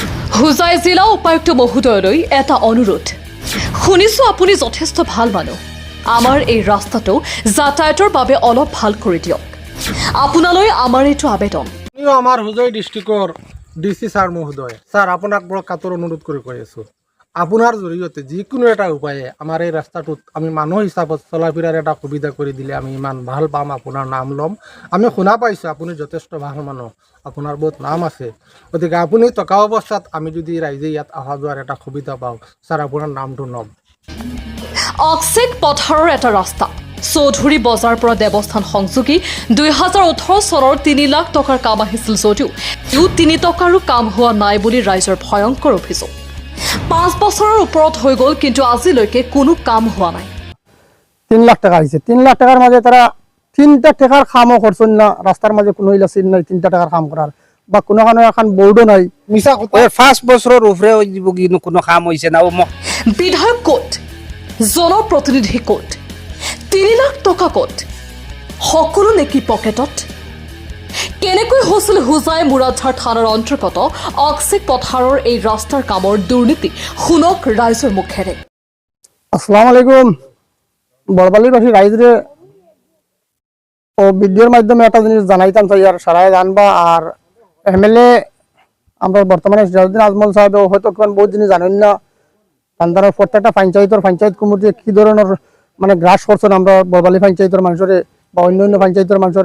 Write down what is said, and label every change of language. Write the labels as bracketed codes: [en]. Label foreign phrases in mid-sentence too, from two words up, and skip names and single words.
[as] হুজাই জিলা উপায়ুক্ত মহোদয়লৈ এটা অনুৰোধ। শুনিছোঁ আপুনি যথেষ্ট ভাল মানুহ। আমাৰ এই ৰাস্তাটো যাতায়াতৰ বাবে অলপ ভাল কৰি দিয়ক। আপোনালৈ আমাৰ এইটো আবেদন। আমার হুজাই ডিস্ট্রিক্টর ডিসি স্যার মহোদয় স্যার আপনাক বড় কাতর অনুরোধ করে কৈ আছো আপনার জড়িয়তে যিকোনো এটা উপায়ে আমার এই রাস্তাটোত আমি মানুহ হিসাবত চলাফেরার এটা সুবিধা করে দিলে আমি ইমান ভাল পাম। আপনার নাম লম। আমি শুনা পাইছো আপনি যথেষ্ট ভাল মানুহ, আপনার বহুত নাম আছে, গতিকে আপনি টকা অৱস্থাত আমি যদি ৰাইজে ইয়াত অহা যোৱাৰ এটা সুবিধা পাওঁ স্যার আপনার নামটো নম। অক্সিক পথাৰৰ এটা ৰাস্তা চৌধুৰী বজাৰ পৰা দেৱস্থান সংযোগী 2018 চনৰ 3 লাখ টকাৰ কাম আহিছিল যদিও 3 টকাৰো কাম হোৱা নাই বুলি ৰাইজৰ ভয়ংকৰ অভিযোগ। 5 বছৰৰ ওপৰত হৈ গ'ল কিন্তু আজিলৈকে কোনো কাম হোৱা নাই। [bn] 3 লাখ টাকা হয়েছে। 3 লাখ টাকার মাঝে তারা 3টা টাকার খামও করছেন না। রাস্তার মাঝে কোনো ইলাসিন নাই 3টা টাকার খাম করার বা কোনো এখন বোর্ডও নাই। [as] মিছা কথা। [bn] 5 বছরের উপরে কোনো কাম হয়েছে না। [as] বিধায়ক ক'ত, জনপ্ৰতিনিধি ক'ত, 3 লাখ টকা ক'ত, সকলো নেকি পকেটত? কেনেকৈ হৈছিল হুজাই মুৰাদঝাৰ থানাৰ অন্তৰ্গত অক্সিক পথাৰৰ এই ৰাস্তাৰ কামৰ দুৰ্নীতি? শুনক ৰাইজৰ মুখেৰে। [ar] السلام عليكم. [bn] বড়বালিবাসী রাইজরে ও ভিডিওর মাধ্যমে একটা জিনিস জানাইতাম চাই আর সারাই জানবা। আর এমএলএ আমরা বর্তমানে সিরাজউদ্দিন আজমল সাহেব হয়তো বহুত জিনিস জানেন না। তান্দারের প্রত্যেকটা পঞ্চায়েত কমিটি কি ধরনের মানে গ্রাস করছেন আমরা বড়বালি পঞ্চায়েতের মানুষের বা অন্য পঞ্চায়েতের মানুষের।